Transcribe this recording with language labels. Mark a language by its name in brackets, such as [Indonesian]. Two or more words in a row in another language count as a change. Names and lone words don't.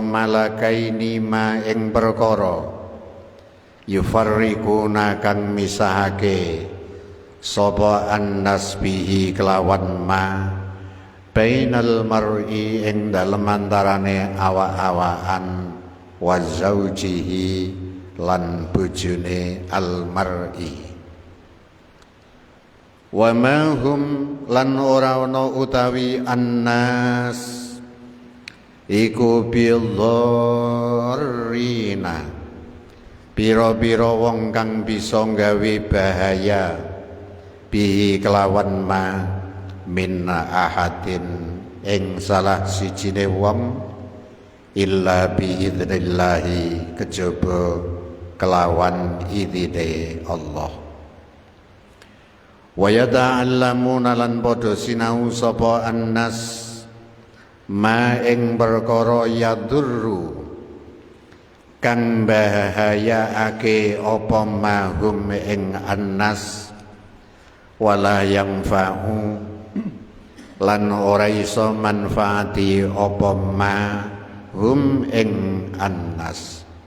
[Arabic] malakaini ma [Javanese] ing perkara yufarriquna kang misahake sapa annas bihi kelawan [Arabic] ma bainal mar'i [Javanese] ing dalem antarane awak-awakan [Arabic] wa zaujihi [Javanese] lan bojone [Arabic] al mar'i. Wa ma hum [Javanese] lan ora ana utawi annas iku bidharrina pira-pira wong kang bisa gawe bahaya bihi kelawan [Arabic] ma min ahadin [Javanese] ing salah sijine wong [Arabic] illa biidnillahi [Javanese] kejaba kelawan idine Allah. [Arabic] Wa yata'allamuna [Javanese] lan padha sinau sapa annas ma ing perkara yadurru kang bahayaake apa mahum ing annas [Arabic] wala yanfa'u [Javanese] lan ora iso manfaati apa mahum ing annas.